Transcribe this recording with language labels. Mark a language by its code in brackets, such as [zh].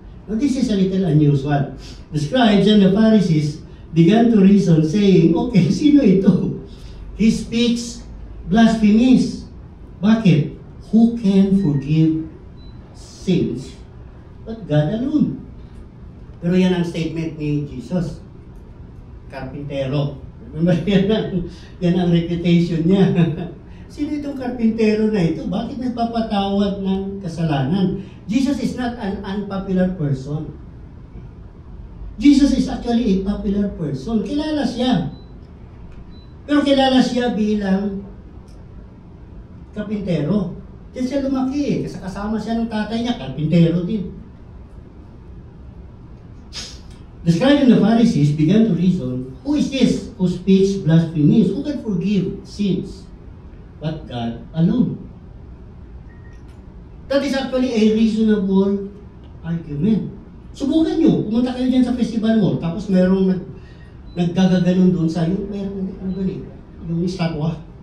[en] Now this is a little unusual. The scribes and the Pharisees began to reason, saying, okay, [tl] sino ito? [en] He speaks blasphemies. [tl] Bakit? [en] Who can forgive sins but God alone? [tl] Pero yan ang statement ni Jesus. Karpintero. Remember, yan ang reputation niya. Sino itong karpintero na ito? Bakit nagpapatawad ng kasalanan? [en] Jesus is not an unpopular person. Jesus is actually a popular person. [tl] Kilala siya. Pero kilala siya bilang karpintero. Diyan siya lumaki eh. Kasi kasama siya ng tatay niya, karpintero din. [en] The scribes and the Pharisees began to reason, who is this who speaks blasphemies? Who can forgive sins but God alone? That is actually a reasonable argument. [tl] Subukan nyo, pumunta kayo dyan sa festival mall, tapos merong naggagaganon doon sa yung merong, ano gani, yung estatwa.